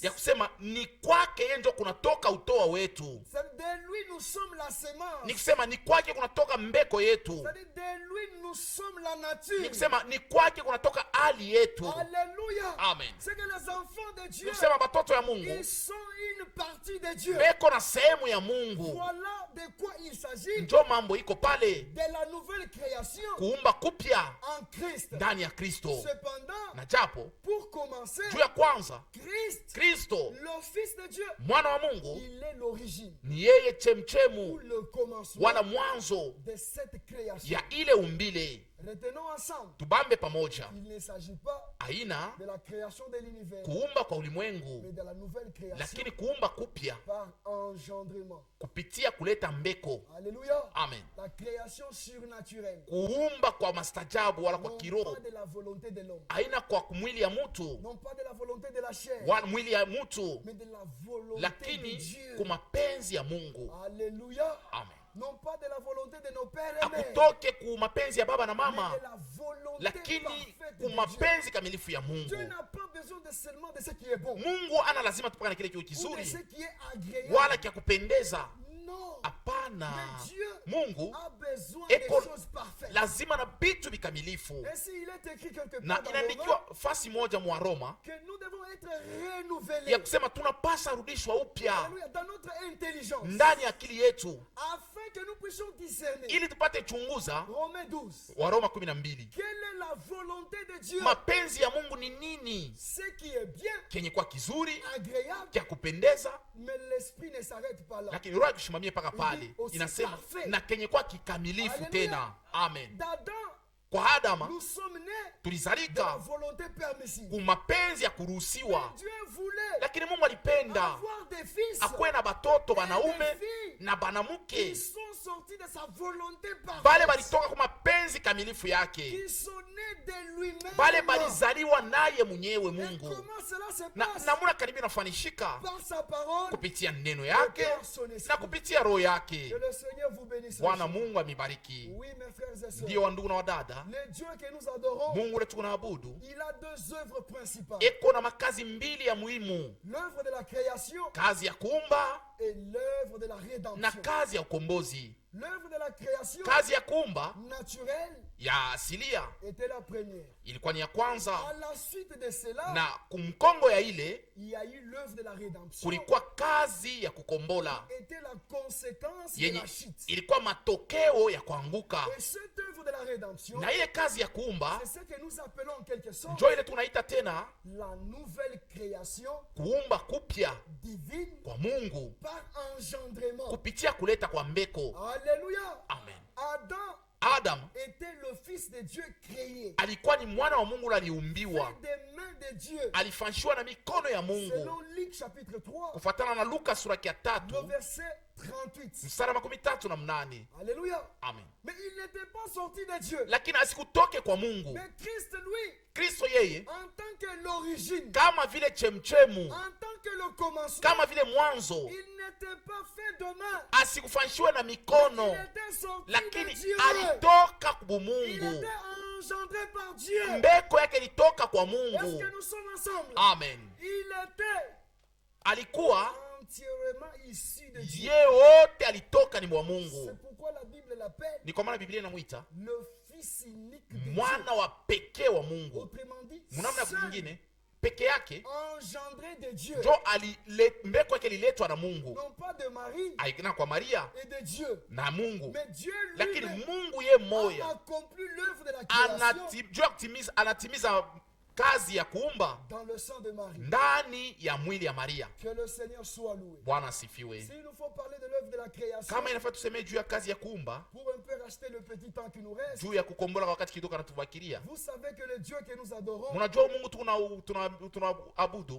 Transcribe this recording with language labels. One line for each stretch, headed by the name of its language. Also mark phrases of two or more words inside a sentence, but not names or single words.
Swahili: ya kusema ni kwake yeye ndio kunatoka utoa wetu.
French: C'est-à-dire, de lui nous sommes la semence.
Swahili: Ni kusema ni kwake kunatoka mbeko yetu.
French: C'est-à-dire, de lui nous sommes la nature.
Swahili: Ni kusema ni kwake kunatoka hali yetu.
French: Alléluia.
Swahili: Amen.
French: C'est que les enfants de
Swahili: Ni
French: Dieu,
Swahili: kusema batoto ya Mungu
French: ils sont une partie de Dieu.
Swahili: beko na sehemu ya Mungu.
French: Voilà de quoi il s'agit
Swahili: Njo mambo iko pale,
French: de la nouvelle création
Swahili: kuumba kupya
French: en Christ.
Swahili: ndani ya Kristo.
French: Cependant,
Swahili: Na japo
French: pour commencer,
Swahili: juu ya kwanza,
French: Christ,
Swahili: Kristo
French: le Fils de Dieu,
Swahili: mwana wa Mungu
French: il est l'origine
Swahili: ni yeye
French: ou
Swahili: chemchemu
French: le commencement
Swahili: wala mwanzo
French: de cette création.
Swahili: ya ile umbile.
French: Retenons ensemble,
Swahili: Tubambe pamoja,
French: il ne s'agit pas
Swahili: aina
French: de la création de l'univers,
Swahili: kuumba kwa
French: mais
Swahili: ulimwengu,
French: de la nouvelle création
Swahili: lakini kuumba kupya
French: par engendrement.
Swahili: kupitia kuleta mbeko.
French: Alléluia.
Swahili: Amen.
French: La création surnaturelle,
Swahili: Kuumba kwa mastajabu wala kwa
French: non
Swahili: kiroho,
French: pas de la volonté de l'homme,
Swahili: aina kwa mwili ya mtu
French: non pas de la volonté de la chair,
Swahili: wala mwili ya mtu,
French: mais de la volonté de
Swahili: lakini
French: Dieu.
Swahili: kwa mapenzi ya Mungu.
French: Alléluia.
Swahili: Amen.
French: Non pas de la volonté de nos pères et mères,
Swahili: Akutoke ku mapenzi ya baba na
French: mais
Swahili: mama,
French: de la volonté
Swahili: lakini
French: parfaite de
Swahili: ku
French: Dieu.
Swahili: mapenzi kamilifu ya Mungu.
French: Dieu n'a pas besoin de seulement de ce qui est bon
Swahili: Mungu ana lazima tupaka na kile kiwe
French: ou de
Swahili: kizuri
French: ce qui est agréable.
Swahili: wala kia kupendeza.
French: Non.
Swahili: Hapana,
French: Mais Dieu
Swahili: Mungu
French: a besoin
Swahili: eko
French: des choses parfaites.
Swahili: lazima na vitu vikamilifu,
French: Ainsi, il est écrit quelque
Swahili: na
French: part dans Romains
Swahili: inaandikiwa fasi moja mwa Roma
French: que nous devons être renouvelés.
Swahili: ya kusema tunapasa rudishwa upya
French: Alléluia, dans notre intelligence,
Swahili: ndani ya akili yetu,
French: afin que nous puissions discerner.
Swahili: ili tupate chunguza.
French: Romains 12.
Swahili: Wa Roma 12,
French: Quelle est la volonté de Dieu?
Swahili: mapenzi ya Mungu ni nini?
French: Ce qui est bien,
Swahili: Kenye kwa kizuri
French: agréable,
Swahili: kya kupendeza,
French: mais l'esprit ne s'arrête pas là.
Swahili: lakini roho kushimamia mpaka pale. Inasema na kenye kwa kikamilifu
French: Hallelujah.
Swahili: tena. Amen.
French: D'Adam,
Swahili: Kwa Adama
French: nous sommes nés de la
Swahili: tulizalika
French: volonté permissive.
Swahili: ku mapenzi ya kuruhusiwa,
French: Dieu voulait
Swahili: lakini Mungu alipenda
French: avoir des fils
Swahili: akuwe na batoto
French: et
Swahili: banaume
French: des filles
Swahili: na
French: qui
Swahili: banamuke
French: sont sortis de sa volonté
Swahili: bale
French: parfaite,
Swahili: balitoka kwa mapenzi kamilifu yake,
French: qui sont nés de lui-même.
Swahili: bale balizaliwa naye mwenyewe
French: Et
Swahili: Mungu.
French: comment cela se
Swahili: Na
French: passe?
Swahili: namuna karibia nafanishika
French: Par sa parole
Swahili: kupitia neno
French: et
Swahili: yake
French: par son esprit.
Swahili: na kupitia roho
French: Que
Swahili: yake.
French: le Seigneur vous bénisse.
Swahili: Bwana Mungu amibariki.
French: Oui, mes frères et sœurs.
Swahili: Ndiyo wandugu na wadada,
French: Le Dieu que nous adorons,
Swahili: Mungu ule tunaabudu
French: il a deux œuvres principales.
Swahili: eko na makazi mbili ya muhimu,
French: L'œuvre de la création
Swahili: kazi ya kuumba
French: et l'œuvre de la
Swahili: na
French: rédemption.
Swahili: kazi ya ukombozi.
French: L'œuvre de la création
Swahili: Kazi ya kuumba
French: naturelle
Swahili: ya asilia
French: était la première.
Swahili: ilikuwa ni ya kwanza,
French: À la suite de cela,
Swahili: na kumkongo ya ile
French: il y a eu l'œuvre de la rédemption.
Swahili: kulikuwa kazi ya kukombola
French: Était la conséquence de
Swahili: yenye
French: la chute.
Swahili: ilikuwa matokeo ya kuanguka,
French: Et cette œuvre de la rédemption,
Swahili: na ile kazi ya kuumba
French: c'est ce que nous appelons en quelque sorte
Swahili: njo ile tunaita tena
French: la nouvelle création
Swahili: kuumba kupya
French: divine
Swahili: kwa Mungu
French: par engendrement.
Swahili: kupitia kuleta kwa mbeko.
French: Alléluia.
Swahili: Amen.
French: Adam
Swahili: Adam
French: était le fils de Dieu créé.
Swahili: alikuwa ni mwana wa Mungu aliumbiwa,
French: Fait des mains de Dieu.
Swahili: alifanshiwa na mikono ya Mungu,
French: Selon Luc chapitre 3,
Swahili: kufuatana na Luka sura ya
French: le
Swahili: 3
French: verset 38.
Swahili: mstari wa 38.
French: Alléluia.
Swahili: Amen.
French: Mais il n'était pas sorti de Dieu.
Swahili: Lakini asikutoke kwa Mungu.
French: Mais Christ, lui,
Swahili: Kristo yeye
French: en tant que l'origine,
Swahili: kama vile chemchemu,
French: en tant que le commencement,
Swahili: kama vile mwanzo,
French: il n'était pas fait de main.
Swahili: asikufanshiwe na mikono,
French: Il était sorti
Swahili: lakini
French: de Dieu.
Swahili: alitoka kwa
French: Il
Swahili: Mungu.
French: était engendré par Dieu.
Swahili: Mbeko yake ilitoka kwa
French: Est-ce
Swahili: Mungu.
French: que nous sommes ensemble?
Swahili: Amen.
French: Il était
Swahili: Alikuwa
French: entièrement issu de Dieu.
Swahili: ye wote alitoka ni mwa
French: C'est
Swahili: Mungu.
French: pourquoi la Bible l'appelle
Swahili: Ni kwa maana Biblia inamwita
French: le fils unique de Dieu.
Swahili: mwana wa pekee wa Mungu.
French: Autrement dit,
Swahili: Mnamna
French: seul
Swahili: nyingine peke yake
French: engendré de Dieu.
Swahili: njo mbeko yake ililetwa na Mungu,
French: Non pas de Marie
Swahili: aikina kwa Maria
French: et de Dieu.
Swahili: na Mungu,
French: Mais Dieu
Swahili: lakini
French: lui
Swahili: Mungu ye
French: a
Swahili: moya
French: accompli l'œuvre de la création
Swahili: juu ya anatimiza kazi ya kuumba
French: dans le sang de Marie.
Swahili: ndani ya mwili ya Maria.
French: Que le Seigneur soit loué.
Swahili: Bwana asifiwe.
French: S'il nous faut parler de l'œuvre de la création,
Swahili: Kama inafaa tuseme juu ya kazi ya kuumba,
French: pour un peu racheter le petit temps qui nous reste,
Swahili: juu ya kukombola wakati kidogo anatubakilia.
French: vous savez que le Dieu que nous adorons,
Swahili: Mnajua Mungu tunaabudu